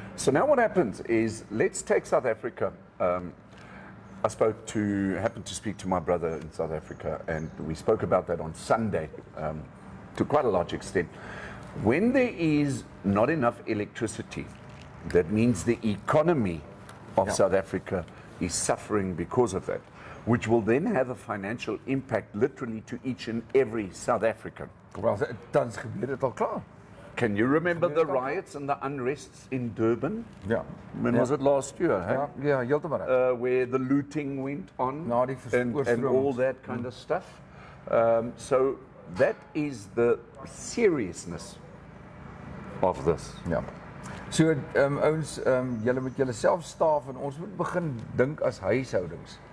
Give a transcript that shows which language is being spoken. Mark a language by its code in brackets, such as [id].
[en] So now what happens is, let's take South Africa. I happened to speak to my brother in South Africa, and we spoke about that on Sunday to quite a large extent. When there is not enough electricity, that means the economy of South Africa is suffering because of that, which will then have a financial impact literally to each and every South African. [af] Wel, tans gebeur dit al klaar. [en] Can you remember the riots and the unrests in Durban? [af] Ja. [en] When was it last year? Hey? [af] Ja, heeltemal reg. [en] Where the looting went on [af] Na die [en] and all that kind of stuff. So that is the seriousness of this. [af] Ja. So ouens, julle moet julle self staaf en ons moet begin dink as huishoudings.